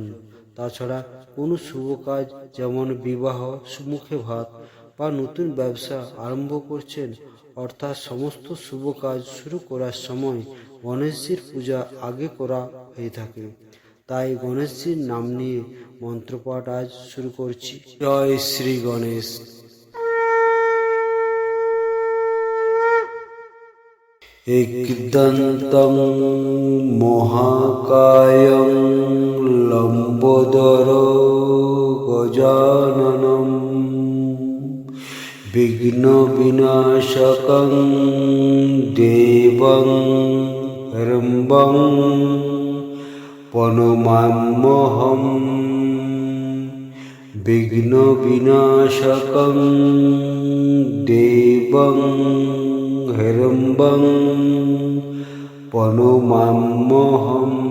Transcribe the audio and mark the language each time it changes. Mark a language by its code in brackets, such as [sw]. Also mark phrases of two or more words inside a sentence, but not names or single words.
[bn] তাছাড়া কোনো শুভ কাজ যেমন বিবাহ, সুমুখে ভাত বা নতুন ব্যবসা আরম্ভ করছেন, অর্থাৎ সমস্ত শুভ কাজ শুরু করার সময় গণেশজির পূজা আগে করা হয়ে থাকে। তাই গণেশজির নাম নিয়ে মন্ত্রপাঠ আজ শুরু করছি। জয় শ্রী গণেশ। [sa] एकदन्तं महाकायं लम्बोदरो गजाननं विघ्नविनाशकं देवं हिरम्बं प्रणमाम्यहं विघ्नविनाशकं देवं हिरम्बं प्रणमाम्यहम्।